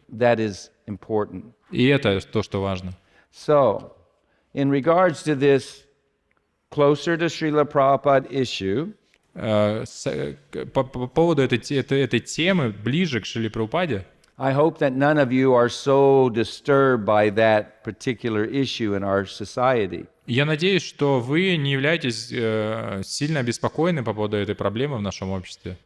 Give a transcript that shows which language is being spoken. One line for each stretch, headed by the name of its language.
English: that is important.
Russian: И это то, что важно.
English: So, in regards to this closer to Srila Prabhupada issue,
Russian: По поводу этой темы, ближе к Шриле Прабхупаде,
English: I hope that none of you are so disturbed by that particular issue in our society.
Russian: я надеюсь, что вы не являетесь сильно обеспокоены по поводу этой проблемы в нашем обществе.